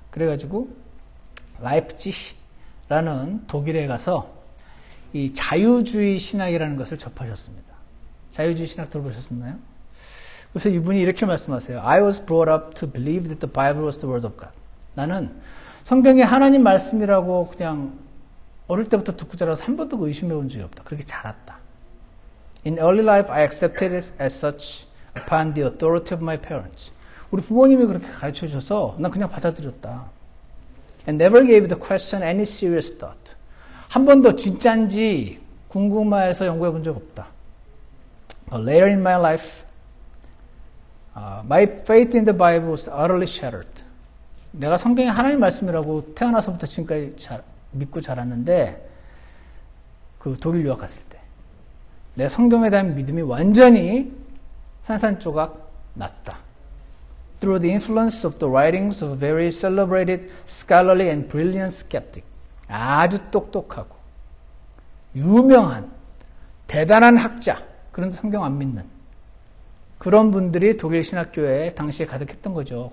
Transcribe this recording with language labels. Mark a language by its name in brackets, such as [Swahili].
[Korean] 그래가지고 라이프치히라는 독일에 가서 이 자유주의 신학이라는 것을 접하셨습니다. 자유주의 신학 들어보셨나요? 그래서 이분이 이렇게 말씀하세요. [English] I was brought up to believe that the Bible was the word of God. [Korean] 나는 성경이 하나님 말씀이라고 그냥 어릴 때부터 듣고 자라서 한 번도 의심해 본 적이 없다. 그렇게 자랐다. [English] In early life, I accepted it as such upon the authority of my parents. [Korean] 우리 부모님이 그렇게 가르쳐 주셔서 난 그냥 받아들였다. [English] And never gave the question any serious thought. [Korean] 한 번도 진짜인지 궁금해서 연구해 본 적 없다. [English] But later in my life, my faith in the Bible was utterly shattered. [Korean] 내가 성경이 하나님 말씀이라고 태어나서부터 지금까지 믿고 자랐는데 그 독일 유학 갔을 때 내 성경에 대한 믿음이 완전히 산산조각 났다. [English] Through the influence of the writings of a very celebrated, scholarly and brilliant skeptic. [Korean] 아주 똑똑하고 유명한 대단한 학자, 그런데 성경 안 믿는 그런 분들이 독일 신학교에 당시에 가득했던 거죠.